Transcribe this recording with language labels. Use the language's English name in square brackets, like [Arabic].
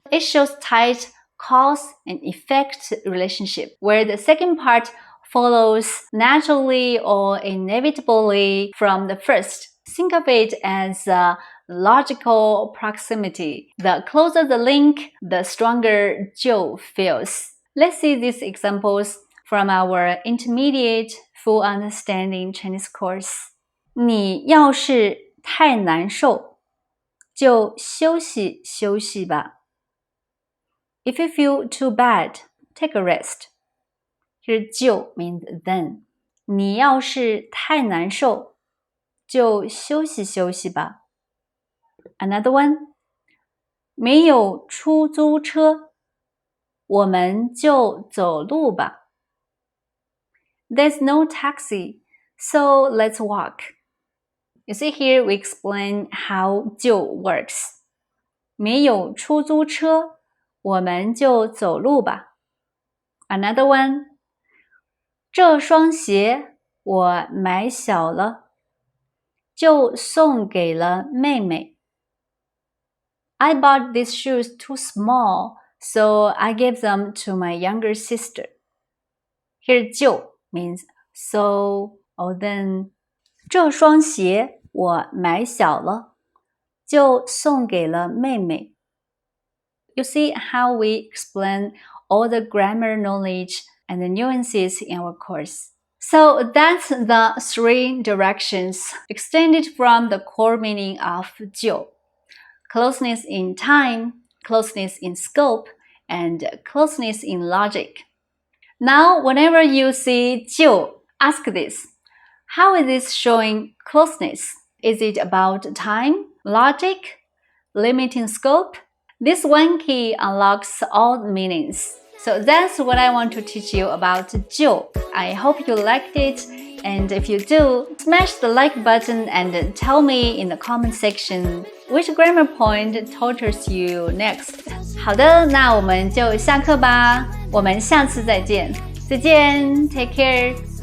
[English] It shows tight cause and effect relationship, where the second part follows naturally or inevitably from the first. Think of it as a logical proximity. The closer the link, the stronger 就 feels. Let's see these examples from our intermediate full understanding Chinese course. [Chinese] 你要是太难受，就休息休息吧。 [English] If you feel too bad, take a rest. Here 就 means then. [Chinese] 你要是太难受，就休息休息吧。 [English] Another one. [Chinese] 没有出租车，我们就走路吧。 [English] There's no taxi, so let's walk. You see here we explain how 就 works. [Chinese] 没有出租车，我们就走路吧。 [English] Another one. [Chinese] 这双鞋我买小了，就送给了妹妹。 [English] I bought these shoes too small, so I gave them to my younger sister. Here, 就 means so or then. [Chinese] 这双鞋我买小了，就送给了妹妹。 [English] You see how we explain all the grammar knowledge and the nuances in our course. So that's the 3 directions extended from the core meaning of 就. Closeness in time, closeness in scope, and closeness in logic. Now, whenever you see 就, ask this. How is this showing closeness? Is it about time, logic, limiting scope? This one key unlocks all meanings. So that's what I want to teach you about 就. I hope you liked it, and if you do, smash the like button and tell me in the comment section which grammar point tortures you next. [Chinese] 好的，那我们就下课吧，我们下次再见，再见 ， [English] Take care。